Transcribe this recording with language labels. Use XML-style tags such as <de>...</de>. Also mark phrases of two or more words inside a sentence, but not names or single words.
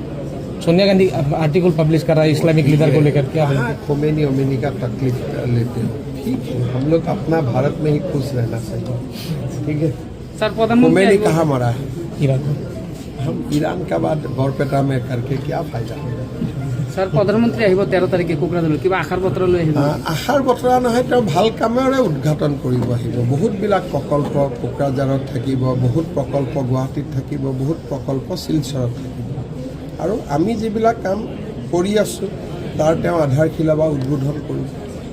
<hi>सोनिया गांधी</hi> <en>article publish</en> <hi>कर रहा है</hi> <en>Islamic leader</en> <hi>को लेकर, क्या खुमेनी का तकलीफ लेते हैं। ठीक है, हम लोग अपना भारत में ही खुश रहना चाहिए। ठीक है सर, खुमेनी कहाँ मरा है? ईरान। हम ईरान का बाद बरपेटा में करके क्या फायदा? सर, प्रधानमंत्री</hi> <as>আহিব 13 তাৰিখে কোকৰাঝাৰলৈ, কিবা আশাৰ পত্ৰ লৈ আহিব? আশাৰ বতৰা নহয়, তেওঁ ভাল কামেৰে উদ্ঘাটন কৰিব আহিব। বহুতবিলাক প্ৰকল্প কোকৰাঝাৰত থাকিব, বহুত প্ৰকল্প গুৱাহাটীত থাকিব, বহুত প্ৰকল্প শিলচৰত থাকিব আৰু আমি যিবিলাক কাম কৰি আছোঁ তাৰ তেওঁ আধাৰশিলা বা উদ্বোধন কৰিব।</as>